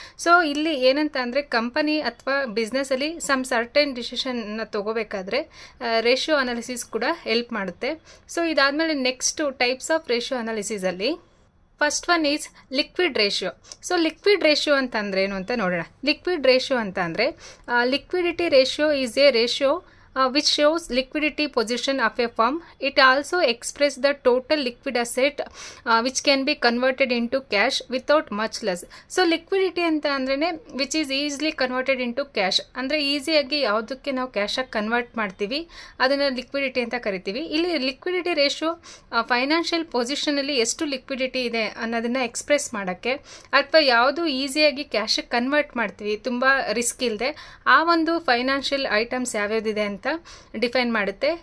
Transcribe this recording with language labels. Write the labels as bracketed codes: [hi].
[kn] So ಇಲ್ಲಿ ಏನಂತ ಅಂದರೆ ಕಂಪನಿ ಅಥವಾ ಬಿಸ್ನೆಸ್ಸಲ್ಲಿ ಸರ್ಟೆನ್ ಡಿಸಿಷನ್ನ ತೊಗೋಬೇಕಾದ್ರೆ ರೇಷಿಯೋ ಅನಾಲಿಸಿಸ್ ಕೂಡ ಹೆಲ್ಪ್ ಮಾಡುತ್ತೆ. ಸೊ ಇದಾದಮೇಲೆ next types of ratio ಅನಾಲಿಸಿಸಲ್ಲಿ [en] First one is liquid ratio. [kn] So liquid ratio ಅಂತಂದ್ರೆ ಏನು ಅಂತ ನೋಡೋಣ. ಲಿಕ್ವಿಡ್ ರೇಷಿಯೋ ಅಂತ ಅಂದರೆ [en] Liquidity ratio is a ratio which shows liquidity position of a firm. It also expresses the total liquid asset which can be converted into cash without much loss. So liquidity [kn] ಅಂತ ಅಂದ್ರೇ [en] which is easily converted into cash. [kn] ಅಂದರೆ ಈಸಿಯಾಗಿ ಯಾವುದಕ್ಕೆ ನಾವು ಕ್ಯಾಶಾಗಿ convert ಮಾಡ್ತೀವಿ ಅದನ್ನು liquidity ಅಂತ ಕರಿತೀವಿ. ಇಲ್ಲಿ ಲಿಕ್ವಿಡಿಟಿ ರೇಷಿಯೋ ಫೈನಾನ್ಷಿಯಲ್ ಪೊಸಿಷನಲ್ಲಿ ಎಷ್ಟು ಲಿಕ್ವಿಡಿಟಿ ಇದೆ ಅನ್ನೋದನ್ನು ಎಕ್ಸ್ಪ್ರೆಸ್ ಮಾಡೋಕ್ಕೆ, ಅಥವಾ ಯಾವುದು ಈಸಿಯಾಗಿ ಕ್ಯಾಶಿಗೆ ಕನ್ವರ್ಟ್ ಮಾಡ್ತೀವಿ ತುಂಬ ರಿಸ್ಕ್ ಇಲ್ಲದೆ, ಆ ಒಂದು ಫೈನಾನ್ಷಿಯಲ್ ಐಟಮ್ಸ್ ಯಾವ್ಯಾವುದಿದೆ ಅಂತ ಡಿಫೈನ್ ಮಾಡುತ್ತೆ.